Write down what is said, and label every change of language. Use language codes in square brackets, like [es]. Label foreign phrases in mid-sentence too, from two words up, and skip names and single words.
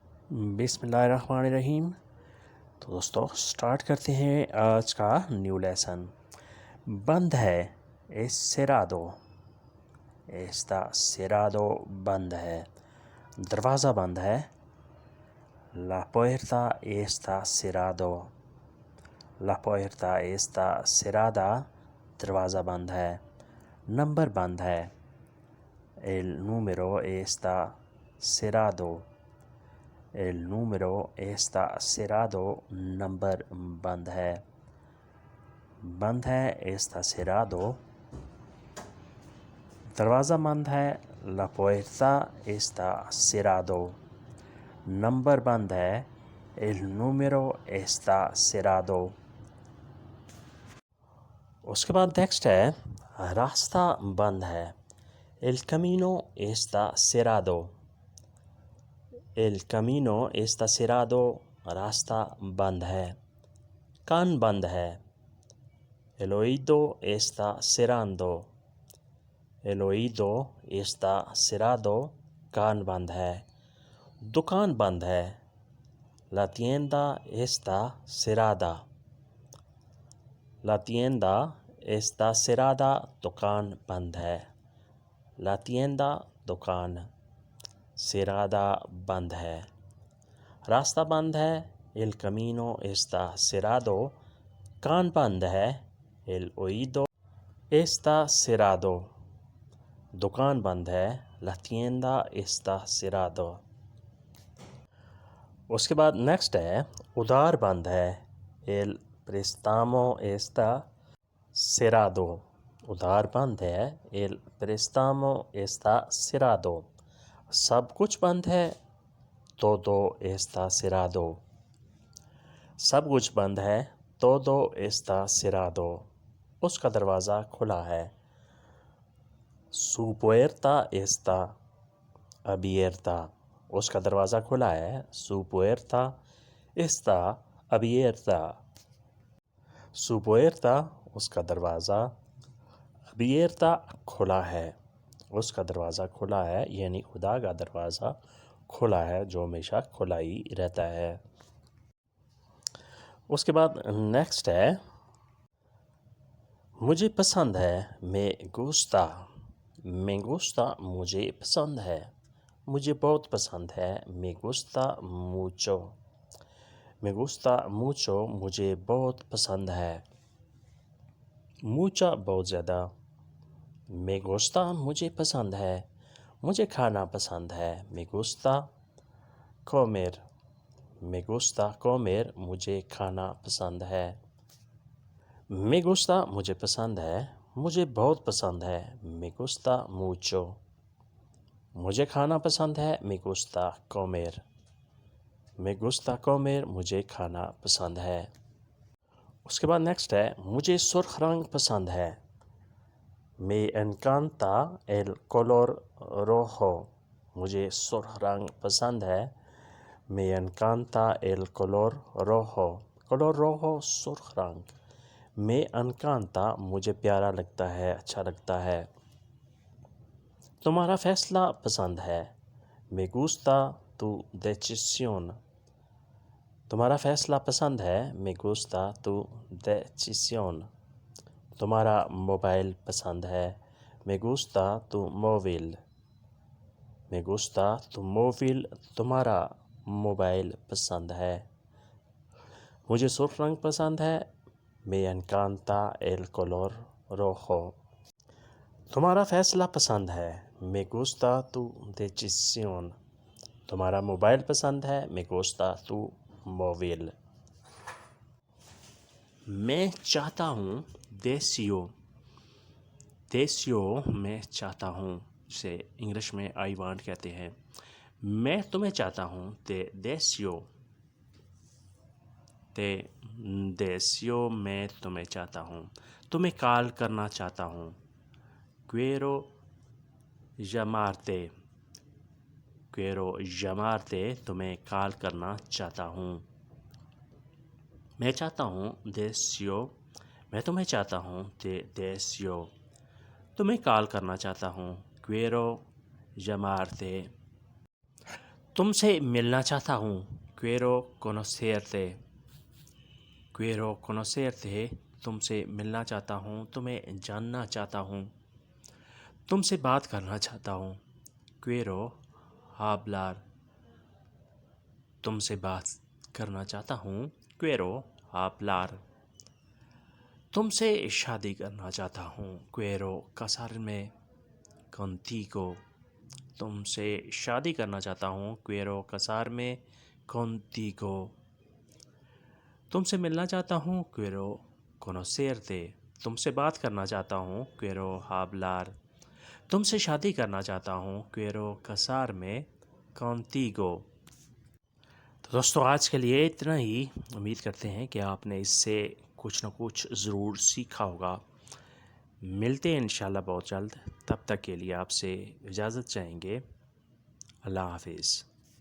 [ar] بسم اللہ الرحمن الرحیم۔ [ur] تو دوستو سٹارٹ کرتے ہیں آج کا نیو لیسن۔ بند ہے cerrado، [es] está cerrado [ur] بند ہے، دروازہ بند ہے، [es] la puerta está cerrado، la puerta está cerrada، [ur] دروازہ بند ہے، نمبر بند ہے، [es] el número está cerrado، el número está cerrado، [ur] نمبر بند ہے، [es] está cerrado، [ur] دروازہ بند ہے، [es] la puerta está cerrado، [ur] نمبر بند ہے، [es] el número está cerrado۔ [ur] اس کے بعد نیکسٹ ہے راستہ بند ہے، [es] el camino está cerrado، el camino está cerrado، [ur] راستہ بند ہے، کان بند ہے، [es] el oído está cerrado، el oído está cerrado، [ur] کان بند ہے، دکان بند ہے، [es] la tienda está cerrada، la tienda está cerrada، [ur] دکان بند ہے، [es] la tienda [ur] دکان، cerrada بند ہے، راستہ بند ہے، [es] el camino está cerrado، [ur] کان بند ہے، [es] el oído está cerrado، [ur] دکان بند ہے، [es] la tienda está cerrado۔ [ur] اس کے بعد نیکسٹ ہے ادھار بند ہے، [es] el préstamo está cerrado، [ur] ادھار بند ہے، [es] el préstamo está cerrado، [ur] سب کچھ بند ہے، [es] todo está cerrado، [ur] سب کچھ بند ہے، [es] todo está cerrado، [ur] اس کا دروازہ کھلا ہے، [es] su puerta está abierta، [ur] اس کا دروازہ کھلا ہے، [es] su puerta está abierta، su puerta [ur] اس کا دروازہ، abierta کھلا ہے، اس کا دروازہ کھلا ہے، یعنی خدا کا دروازہ کھلا ہے جو ہمیشہ کھلا ہی رہتا ہے۔ اس کے بعد نیکسٹ ہے مجھے پسند ہے، [es] me gusta، me gusta [ur] مجھے پسند ہے، مجھے بہت پسند ہے، [es] me gusta mucho، me gusta mucho [ur] مجھے بہت پسند ہے، [es] mucha [ur] بہت زیادہ، [es] me [ur] gusta مجھے پسند ہے، مجھے کھانا پسند ہے، [es] me gusta comer، me gusta comer [ur] مجھے کھانا پسند ہے، [es] me gusta [ur] مجھے پسند ہے، مجھے بہت پسند ہے، [es] me gusta mucho، [ur] مجھے کھانا پسند ہے، [es] me gusta comer، me gusta comer [ur] مجھے کھانا پسند ہے۔ اس کے بعد نیکسٹ ہے مجھے سرخ رنگ پسند ہے، [es] me encanta el color rojo، [ur] مجھے سرخ رنگ پسند ہے، [es] me encanta el color rojo، color rojo [ur] سرخ رنگ، [es] me encanta [ur] مجھے پیارا لگتا ہے، اچھا لگتا ہے۔ تمہارا فیصلہ پسند ہے، [es] me gusta tu decisión، [ur] تمہارا فیصلہ پسند ہے، [es] me gusta tu decisión۔ [ur] تمہارا موبائل پسند ہے، [es] me gusta tu móvil، me gusta tu móvil [ur] تمہارا موبائل پسند ہے۔ مجھے سرخ رنگ پسند ہے، [es] me encanta el color rojo۔ [ur] تمہارا فیصلہ پسند ہے، [es] me gusta tu decisión۔ [ur] تمہارا موبائل پسند ہے، [es] me gusta tu móvil۔ [ur] میں چاہتا ہوں، [es] deseo، deseo [ur] میں چاہتا ہوں، جسے انگلش میں [en] I want [ur] کہتے ہیں۔ میں تمہیں چاہتا ہوں، [es] te deseo، te deseo [ur] میں تمہیں چاہتا ہوں، تمہیں کال کرنا چاہتا ہوں، [es] quiero llamarte، quiero llamarte [ur] تمہیں کال کرنا چاہتا ہوں۔ میں چاہتا ہوں، deseo، میں تمہیں چاہتا ہوں، [es] te deseo، [ur] تمہیں کال کرنا چاہتا ہوں، [es] quiero llamarte۔ [ur] تم سے ملنا چاہتا ہوں. [es] Quiero conocerte. Quiero conocerte. [ur] تم سے ملنا چاہتا ہوں, تمہیں جاننا چاہتا ہوں. تم سے بات کرنا چاہتا ہوں. [es] Quiero hablar. [ur] تم سے بات کرنا چاہتا ہوں. [es] Quiero hablar. [ur] تم سے شادی کرنا چاہتا ہوں. [es] Quiero casarme contigo. [ur] تم سے شادی کرنا چاہتا ہوں. [es] Quiero casarme contigo. [ur] تم سے ملنا چاہتا ہوں. [es] Quiero conocerte. [ur] تم سے بات کرنا چاہتا ہوں. [es] Quiero hablar. [ur] تم سے شادی کرنا چاہتا ہوں. [es] Quiero casarme contigo. [ur] تو دوستو آج کے لیے اتنا ہی. امید کرتے ہیں کہ آپ نے اس سے کچھ نہ کچھ ضرور سیکھا ہوگا. ملتے ہیں انشاءاللہ بہت جلد. تب تک کے لیے آپ سے اجازت چاہیں گے. اللہ حافظ.